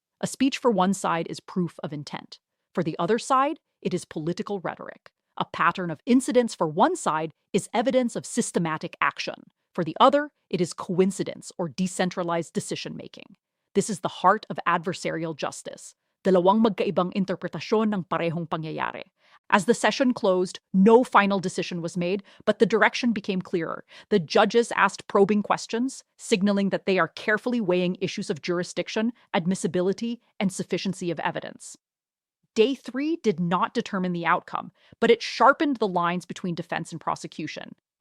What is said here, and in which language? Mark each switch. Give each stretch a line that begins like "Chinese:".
English: A speech for one side is proof of intent. For the other side, it is political rhetoric. A pattern of incidents for one side is evidence of systematic action. For the other, it is coincidence or decentralized decision-making. This is the heart of adversarial justice.
Filipino: Dalawang magkaibang interpretasyon ng parehong pangyayari.
English: As the session closed, no final decision was made, but the direction became clearer. The judges asked probing questions, signaling that they are carefully weighing issues of jurisdiction, admissibility, and sufficiency of evidence. Day 3 did not determine the outcome, but it sharpened the lines between defense and prosecution.